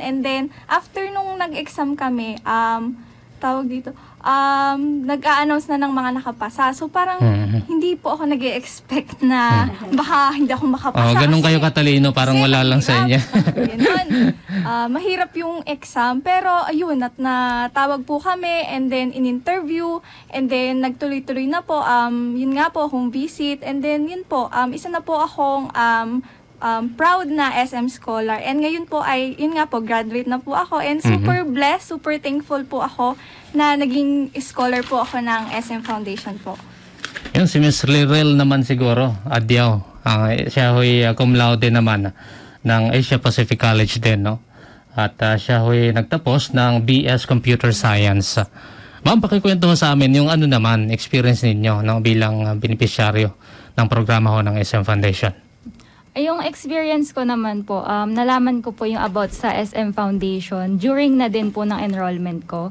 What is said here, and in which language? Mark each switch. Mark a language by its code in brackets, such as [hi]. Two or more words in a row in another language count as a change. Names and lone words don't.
[en] And then, after [tl] nung nag-exam kami, tawag dito, nag-a-announce na ng mga nakapasa. So, parang hindi po ako nag-e-expect na baka hindi ako makapasa. Ganun kayo katalino, parang wala lang sa inyo. Mahirap yung exam. Pero, ayun, at natawag po kami [en] and then [tl] in-interview [en] and then [tl] nagtuloy-tuloy na po. Yun nga po, [en] home visit. And then, [tl] yun po, isa na po akong proud na SM scholar. And ngayon po ay, yun nga po, graduate na po ako. And [en] super blessed, super thankful [tl] po ako na naging scholar po ako ng SM Foundation po. Yun, si Ms. Lirel naman siguro, Adyaw. Siya ho'y [la] cum laude [tl] naman ng Asia Pacific College din, no? At siya ho'y nagtapos ng BS Computer Science. Ma'am, pakikwento mo sa amin yung naman, experience ninyo, no, bilang beneficiaryo ng programa ho ng SM Foundation. Yung experience ko naman po, nalaman ko po yung about sa SM Foundation during na din po ng enrollment ko.